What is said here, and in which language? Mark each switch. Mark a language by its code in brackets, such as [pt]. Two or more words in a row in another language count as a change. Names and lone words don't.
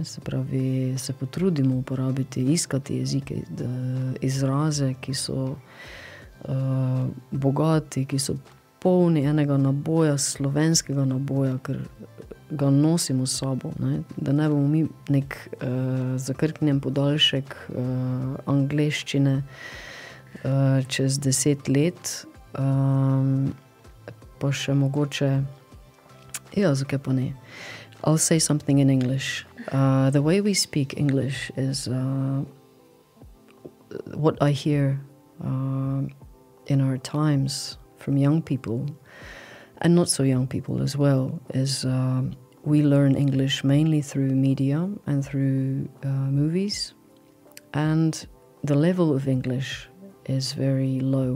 [sl] Se pravi, se potrudimo uporabiti, iskati jezike, izraze, ki so bogati, ki so polni enega naboja, slovenskega naboja, ker ga nosimo s sabo, ne? Da ne bomo mi nek zakrknjen podaljšek angleščine čez 10 let, pa še mogoče zakaj pa ne. [en] I'll say something in English. The way we speak English is what I hear in our times from young people, and not so young people as well, is we learn English mainly through media and through movies, and the level of English is very low.